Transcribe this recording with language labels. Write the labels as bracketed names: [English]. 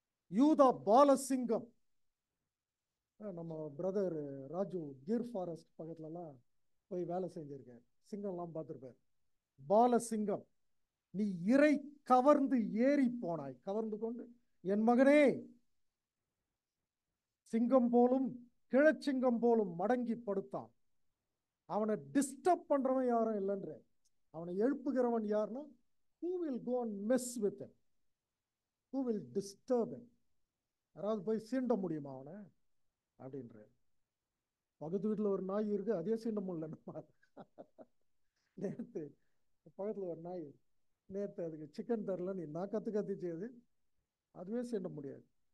[Tamil] யூதா பாலசிங்கம். நம்ம பிரதர் ராஜு கீர் ஃபாரஸ்ட் பக்கத்துலலாம் போய் வேலை செஞ்சிருக்கார், சிங்கம்லாம் பார்த்துருப்பார். பாலசிங்கம், நீ இறை கவர்ந்து ஏறி போனாய், கவர்ந்து கொண்டு என் மகனே சிங்கம் போலும் கிழச்சிங்கம் போலும் மடங்கி படுத்தான். அவனை டிஸ்டர்ப் பண்றவன் யாரும் இல்லைன்ற, அவனை எழுப்புகிறவன் யாருன்னா, [English] who will go and mess with him, who will disturb him. [Tamil] யாராவது போய் சீண்ட முடியுமா அவனை அப்படின்ற. பக்கத்து வீட்டில் ஒரு நாய் இருக்கு, அதே சீண்ட முடியல. நேற்று பக்கத்தில் ஒரு நாய், நேற்று அதுக்கு சிக்கன் தரல, நீ நான் கத்திச்சது, அதுவே சீண்ட முடியாது.